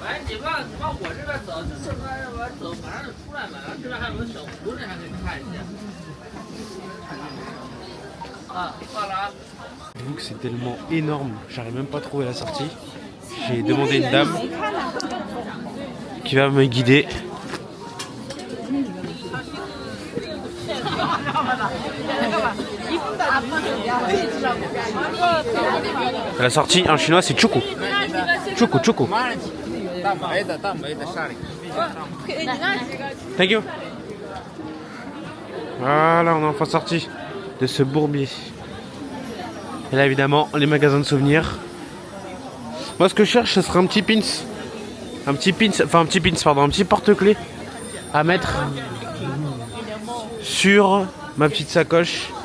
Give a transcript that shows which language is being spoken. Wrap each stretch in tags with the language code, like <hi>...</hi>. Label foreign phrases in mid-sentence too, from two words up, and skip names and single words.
<zh>你往我这边走，就顺着这边走，马上就出来嘛。然后这边还有个小湖，这还可以看一下。啊，放了啊。</zh> <fr>J'avoue que c'est tellement énorme, j'arrive même pas à trouver la sortie. J'ai demandé une dame qui va me guider. La sortie en chinois c'est Choco.</fr> <zh>出口，出口.</zh> <en>Thank you.</en> <fr>Voilà, on est enfin sorti de ce bourbier. Et là évidemment les magasins de souvenirs. Moi ce que je cherche ce serait un petit pins. Un petit porte-clés à mettre sur ma petite sacoche.</fr>